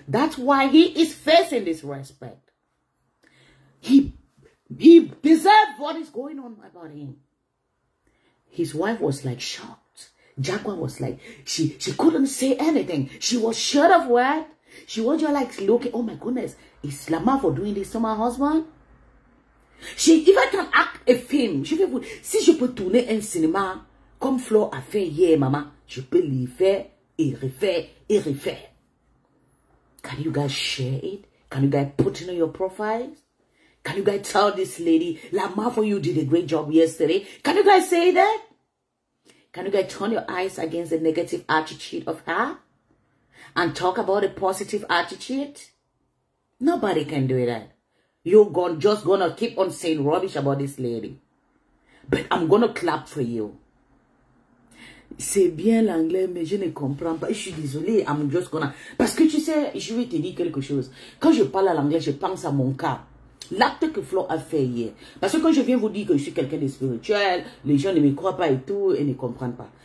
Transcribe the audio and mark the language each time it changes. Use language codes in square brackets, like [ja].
[en] That's why he is facing this respect. He deserves what is going on about him. His wife was like shocked. Jaguar was like, she couldn't say anything. She was short of word. She was just like looking, oh my goodness, is Lama for doing this to my husband? If I can act a film, [fr] si je peux tourner un cinéma, comme Flo a fait hier, maman, je peux l'y faire et refaire et refaire. [en] Can you guys share it? Can you guys put it on your profiles? Can you guys tell this lady, Lama for you did a great job yesterday? Can you guys say that? Can you guys turn your eyes against the negative attitude of her? And talk about a positive attitude? Nobody can do that. You're just gonna keep on saying rubbish about this lady. But I'm gonna clap for you. [fr] C'est bien l'anglais, mais je ne comprends pas. Je suis désolée, [en] I'm just gonna... [fr] Parce que tu sais, je vais te dire quelque chose. Quand je parle à l'anglais, je pense à mon cas. L'acte que Flo a fait hier. Parce que quand je viens vous dire que je suis quelqu'un de spirituel, les gens ne me croient pas et tout, et ne comprennent pas.